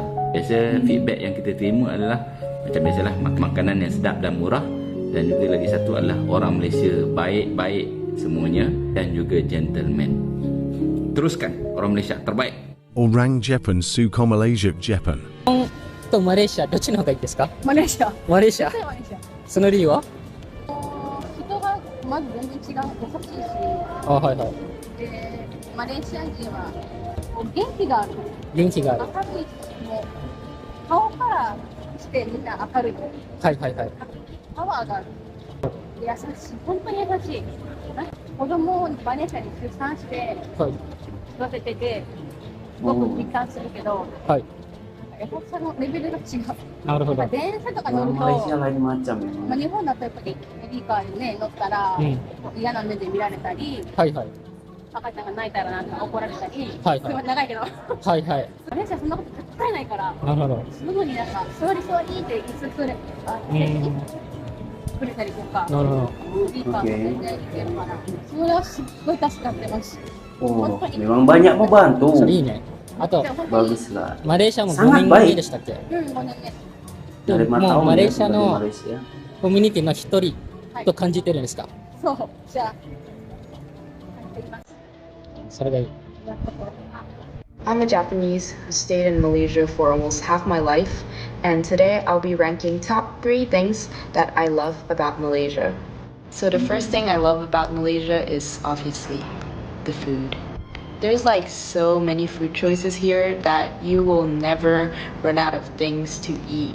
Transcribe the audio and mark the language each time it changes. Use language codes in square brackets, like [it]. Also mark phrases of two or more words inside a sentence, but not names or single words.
[ms] Biasa feedback yang kita terima adalah macam biasalah, makanan yang sedap dan murah. Dan juga lagi satu adalah orang Malaysia baik-baik semuanya dan juga gentleman. Teruskan, orang Malaysia terbaik. Orang Jepun suka Malaysia Jepun. [ja] とマレーシアどっちの方がいいですか？マレーシア。マレーシア。絶対マレーシア。その理由は？人がまず全然違う、優しいし、はいはい。でマレーシア人はこう元気がある。元気がある。明るいし、もう顔からしてみんな明るい。はいはいはい。パワーがある。で優しい、本当に優しい。子供をマレーシアに出産して育ててて、すごく実感するけど、はい。優しさのレベルが違う。なるほど。電車とか乗る [ms] Orang [ja] と、 [ms] Malaysia lain macam [ja] まあ、 [ms] memang. [ja] 日本だとやっぱりベビーカーにね乗ったら、嫌な目で見られたり、はいはい。赤ちゃんが泣いたらなんか怒られたり、はいはいすごい長いけど、はいはい。マレーシアそんなこと絶対ないから、なるほど。すぐになんか座り座りって椅子くれ、くれたりとか、なるほど。ベビーカーも全然いけるから、それはすっごい助かってます。 [ms] Oh, memang banyak membantu. [ja] それいいね。あと、 [ms] Baguslah. [ja] マレーシアも5 [ms] Sangat [ja] 年 [ms] baik. [ja] 目でしたっけ？ 5年目。 [ms] Dari [ja] も [ms] 5 tahun [ja] うマレーシア [ms] dari [ja] の [ms] Malaysia. [ja] コミュニティの一人と感じてるんですか？そう、じゃあ、それがいい。 [en] I'm a Japanese who stayed in Malaysia for almost half my life, and today I'll be ranking top 3 things that I love about Malaysia. So the first thing I love about Malaysia is obviously the food. There's like so many food choices here that you will never run out of things to eat.